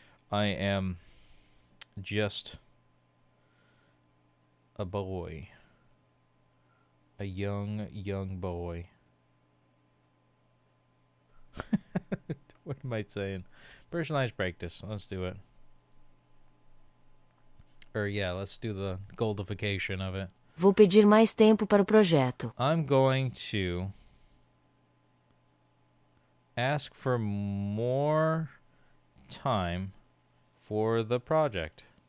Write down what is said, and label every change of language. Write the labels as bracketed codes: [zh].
[en] I am just a boy, a young boy. What am I saying? Personalized practice. Let's do it. Or yeah, let's do the goldification of it. [pt] Vou pedir mais tempo para o projeto. [en] I'm going to ask for more time for the project.